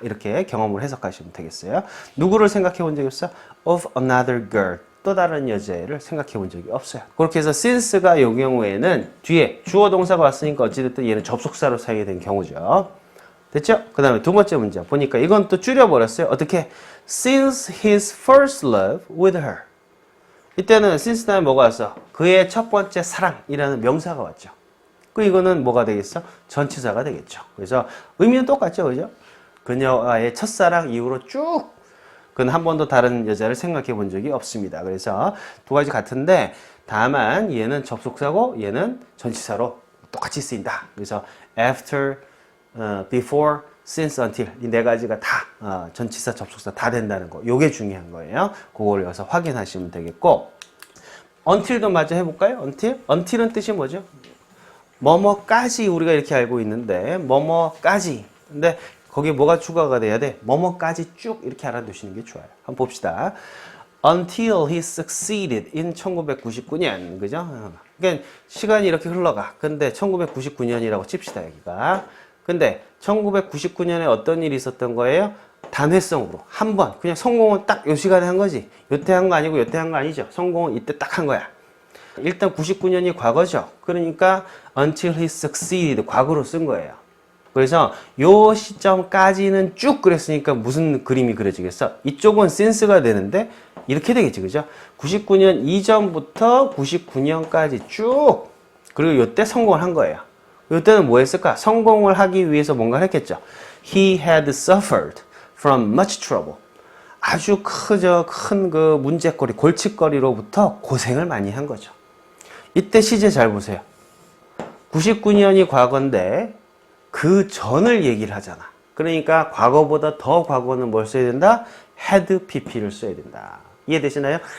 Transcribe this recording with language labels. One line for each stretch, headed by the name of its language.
Korean: 이렇게 경험을 해석하시면 되겠어요. 누구를 생각해 본 적이 없어?
English: of another girl.
Korean: 또 다른 여자애를 생각해 본 적이 없어요. 그렇게 해서 since가 이 경우에는 뒤에 주어 동사가 왔으니까 어찌됐든 얘는 접속사로 사용이 된 경우죠. 됐죠? 그 다음에 두 번째 문제 보니까 이건 또 줄여버렸어요. 어떻게?
English: Since his first love with her.
Korean: 이때는 since 다음에 뭐가 왔어? 그의 첫 번째 사랑이라는 명사가 왔죠. 그 이거는 뭐가 되겠어? 전치사가 되겠죠. 그래서 의미는 똑같죠, 그죠? 그녀와의 첫사랑 이후로 쭉 그는 한 번도 다른 여자를 생각해 본 적이 없습니다. 그래서 두 가지 같은데 다만 얘는 접속사고 얘는 전치사로 똑같이 쓰인다. 그래서 after, before, since, until 이 네 가지가 다 전치사, 접속사 다 된다는 거. 요게 중요한 거예요. 그걸 여기서 확인하시면 되겠고 until도 마저 해볼까요? until은 뜻이 뭐죠? 뭐뭐까지 우리가 이렇게 알고 있는데 뭐뭐까지 근데 거기에 뭐가 추가가 돼야 돼? 뭐뭐까지 쭉 이렇게 알아두시는 게 좋아요. 한번 봅시다.
English: Until he succeeded in 1999년 그죠?
Korean: 그러니까 시간이 이렇게 흘러가. 근데 1999년이라고 칩시다 여기가. 근데 1999년에 어떤 일이 있었던 거예요? 단회성으로 한 번 그냥 성공은 딱 요 시간에 한 거지. 요때 한 거 아니고 요때 한 거 아니죠. 성공은 이때 딱 한 거야. 일단 99년이 과거죠. 그러니까
English: until he succeeded
Korean: 과거로 쓴 거예요. 그래서 요 시점까지는 쭉 그랬으니까 무슨 그림이 그려지겠어? 이쪽은 since가 되는데 이렇게 되겠지. 그죠? 99년 이전부터 99년까지 쭉 그리고 요때 성공을 한 거예요. 이때는 뭐 했을까? 성공을 하기 위해서 뭔가 했겠죠.
English: He had suffered from much trouble.
Korean: 아주 큰 그 문제거리, 골칫거리로부터 고생을 많이 한 거죠. 이때 시제 잘 보세요. 99년이 과거인데 그 전을 얘기를 하잖아. 그러니까 과거보다 더 과거는 뭘 써야 된다? had pp를 써야 된다. 이해되시나요?